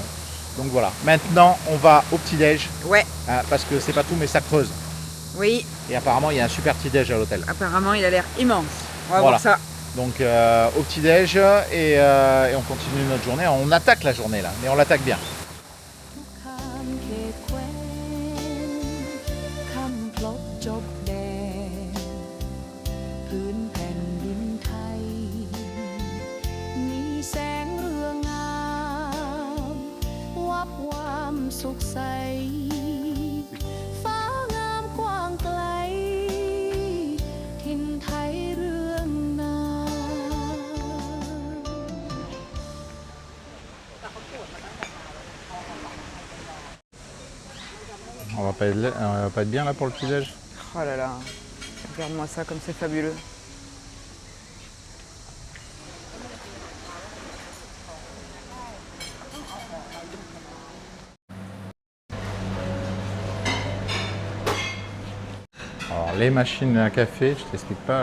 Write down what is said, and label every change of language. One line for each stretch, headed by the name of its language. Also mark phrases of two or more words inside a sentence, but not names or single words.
French: Donc voilà, maintenant on va au petit-déj, Ouais. parce que c'est pas tout mais ça creuse. Oui, Et apparemment il y a un super petit-déj à l'hôtel. apparemment il a l'air immense. On va Voilà. voir ça. Donc au petit-déj et on continue notre journée. On attaque la journée là, mais on l'attaque bien.
Thai: ข้ามเขตแคว้นคำพลบจบแดนพื้นแผ่นดินไทย มีแสงเรืองงามวับวามสุขใสฟ้างามกว้างไกลถิ่นไทยเรื่องนา
French: On va pas être bien là pour le petit-déj. Oh là là, regarde-moi ça comme c'est fabuleux. Alors les machines à café, je t'explique pas.